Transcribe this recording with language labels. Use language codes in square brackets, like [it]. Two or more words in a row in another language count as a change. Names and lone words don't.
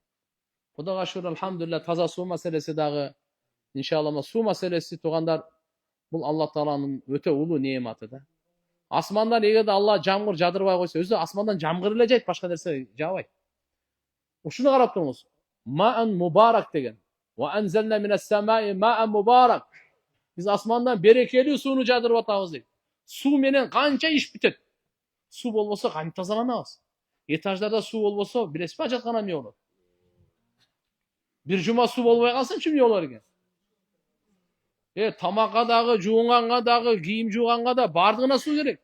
[ky] Кудайга шүкүр, алхамдулилlah, таза суу маселеси дагы, иншалла, суу маселеси туугандар, бул Алла Тааланын өтө улуу неаматы да. Асмандан эгерде Алла жамгыр жадырбай койсо, өзү асмандан жамгыр эле жайт, башка нерсе жаабайт. Ушуну карап туруңуз. [ar] ماء مباركا [ky] деген. [ar] وأنزلنا من السماء ماء مباركا. [ky] Биз асмандан берекелүү сууну жадырып атабыз дейт. Суу менен канча иш бүтөт. Суу болбосо кантип тазаланабыз? Этаждарда суу болбосо, билесизби, ажаткана эмне болот? Бир жума суу болбой калсынчы эмне болор экен? Тамакка дагы, жуунганга дагы, кийим жууганга да бардыгына суу керек.